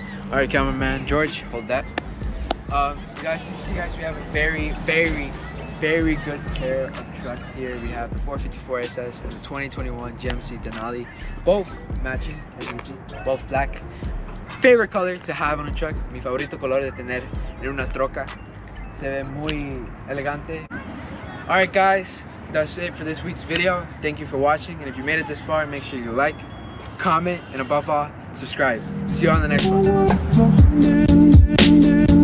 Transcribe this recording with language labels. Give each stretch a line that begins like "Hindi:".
English: All right, cameraman George, hold that. You guys, we have a very, very, very good pair of trucks here. We have the 454 SS and the 2021 GMC Denali, both matching, as you can see, both black. Favorite color to have on a truck.
Spanish: Mi favorito color de tener en una troca. Se ve muy elegante.
English: All right, guys, that's it for this week's video. Thank you for watching, and if you made it this far, make sure you like, comment, and above all, subscribe. See you on the next one.